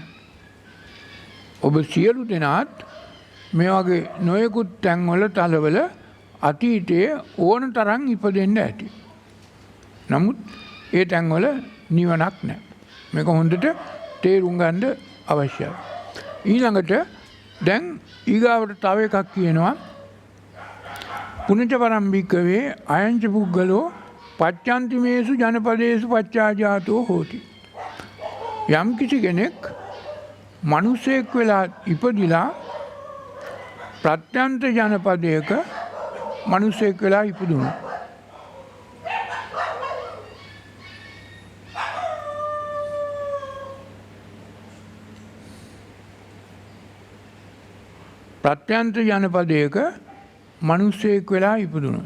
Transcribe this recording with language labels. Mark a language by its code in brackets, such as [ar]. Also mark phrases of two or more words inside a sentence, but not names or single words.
[si] ඔබ සියලු දෙනාත් මේ වගේ නොයෙකුත් තැන්වල තලවල අතීතයේ ඕන තරම් ඉපදෙන්න ඇති. නමුත් ඒ තැන්වල නිවනක් නැහැ. මේක හොඳට තේරුම් ගන්න අවශ්‍යයි. ඊළඟට දැන් ඊගාවට තව එකක් කියනවා [pi] පුනච පරම්භික්කවේ අයංච පුද්ගලෝ පච්චන්තිමේසු ජනපදේසු පච්චාජාතෝ හෝති. [si] යම් කිසි කෙනෙක් මිනිසෙක් වෙලා ඉපදිලා ප්‍රත්‍යන්ත ජනපදයක මිනිසෙක් වෙලා ඉපදුණා. ප්‍රත්‍යන්ත ජනපදයක මිනිසෙක් වෙලා ඉපදුණා.